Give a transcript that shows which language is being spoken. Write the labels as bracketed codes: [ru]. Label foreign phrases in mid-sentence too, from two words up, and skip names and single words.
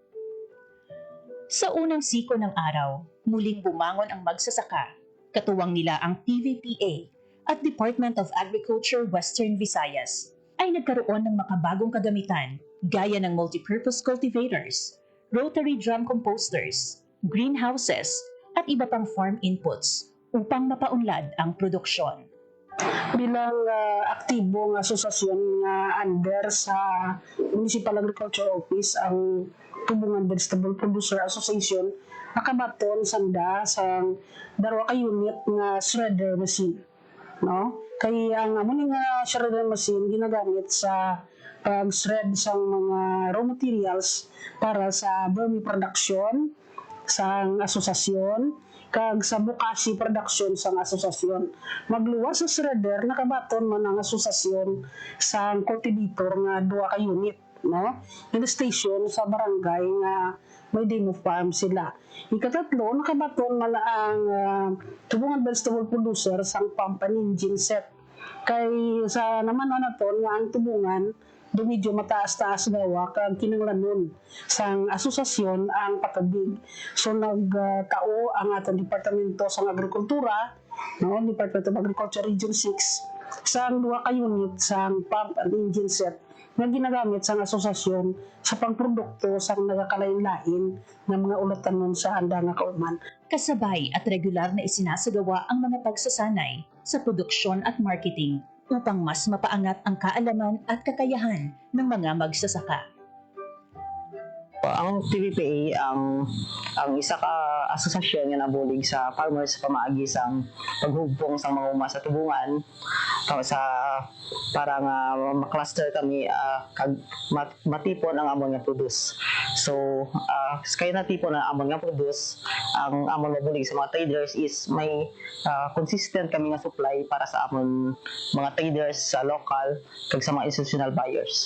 [tl] Sa unang siko ng araw, muling bumangon ang magsasaka, katuwang nila ang TVPA at Department of Agriculture Western Visayas, ay nagkaroon ng makabagong kagamitan gaya ng [en] multipurpose cultivators, rotary drum composters, greenhouses, [tl] at iba pang [en] farm inputs [tl] upang mapaunlad ang produksyon. [hil] Bilang aktibong asosasyon nga under sa Municipal Agriculture Office ang Tubungan Vegetable Producer Association, nakabaton sanda sa 2 ka unit nga [en] shredder machine, [hil] no? Kaya ang amon nga [en] shredder machine [hil] ginagamit sa pag-shred sa mga [en] raw materials [hil] para sa [en] vermi production [hil] sa asosasyon kag sa bukasi production sa asosasyon. Magluwas sa shredder, nakabaton man ang asosasyon sa cultivator nga 2 ka unit, no? [en] In the station [hil] sa barangay nga may demo farm sila. Ikatatlo, nakabaton man ang Tubungan Vegetable Producer sang [en] pump and engine set. [hil] Kay sa naman naton nga ang tubungan do medyo mataas-taas gawa kag kinanglanon sang asosasyon ang patubig. So nagtao ang atong departamento sang agrikultura, no, Department of Agriculture Region 6 sang 2 ka unit sang [en] pump and engine set [hil] nga ginagamit sang asosasyon sa pangprodukto sang nagakalain-lain ng mga ulatanon sa handa nga kauman. [tl] Kasabay at regular na isinasagawa ang mga pagsasanay sa produksyon at marketing upang mas mapaangat ang kaalaman at kakayahan ng mga magsasaka. [hil] Ang TVPA ang isa ka asosasyon nga nabulig sa farmers pamaagi sang paghugpong sang mga uma sa tubungan para nga ma-cluster kami kag matipon ang amon nga produce. So kaya natipon ang amon nga produce, ang amon mabulig sa mga traders is may consistent kami nga supply para sa amon mga traders sa local kag sa mga [en] institutional buyers.